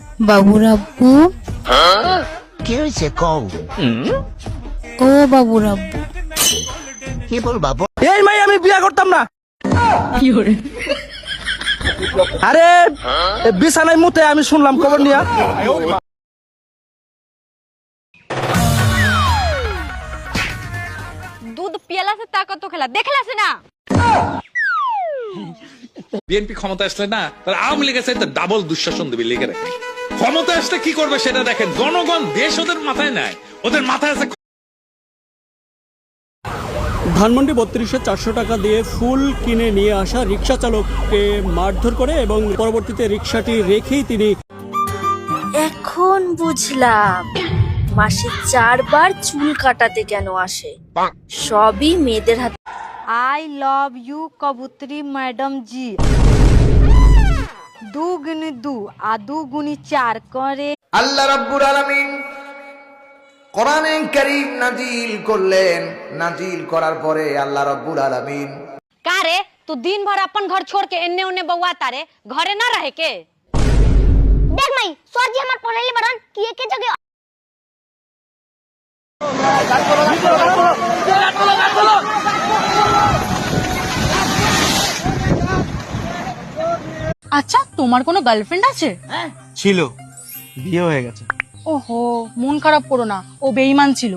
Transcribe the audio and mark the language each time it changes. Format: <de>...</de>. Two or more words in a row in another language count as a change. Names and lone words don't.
<bn>বাবুর আব্বু, কি হয়েছে কও? ও বাবুর আব্বু, কি বলবা? এই মাই আমি বিয়া করতাম না। আরে বিছানায় মুতে আমি শুনলাম খবর নিয়া।</bn> <bho>दूध पियला से ताकत तो खेला देखला से ना</bho> <bn>বিএনপি ক্ষমতা আসলে না তার আওয়ামী লীগের সাথে ডাবল দুঃশাসন দেবে লিখে রাখে। ক্ষমতা আসলে কি করবে সেটা দেখেন। জনগণ দেশ ওদের মাথায় নাই, ওদের মাথায় আছে। ধানমন্ডি 32,400 টাকা দিয়ে ফুল কিনে নিয়ে আসা রিক্সা চালককে মারধর করে এবং পরবর্তীতে রিক্সাটি রেখেই তিনি এখন বুঝলাম মাসে 4 বার চুল কাটাতে কেন আসে। সবই মেয়েদের হাতে।</bn> <en>I love you</en> <bho>कबूतरी मैडम जी दू गुनी दू आ दू गुनी 4 करे।</bho> <ar>الله رب العالمين</ar> <bn>কোরআনে কারীম নাজিল করলেন। নাজিল করার পরে</bn> <ar>الله رب العالمين</ar> <bho>का रे तू दिन भर अपन घर छोड़ के एन्ने ओन्ने बउआ तारे घरे ना रहे के। देख मई सर जी हमार पढ़ाई बड़न कि के जगह</bho> <bn>আচ্ছা তোমার কোনো গার্লফ্রেন্ড আছে? ছিল, বিয়ে হয়ে গেছে। ওহো মন খারাপ করো না, ও বেঈমান ছিল।</bn>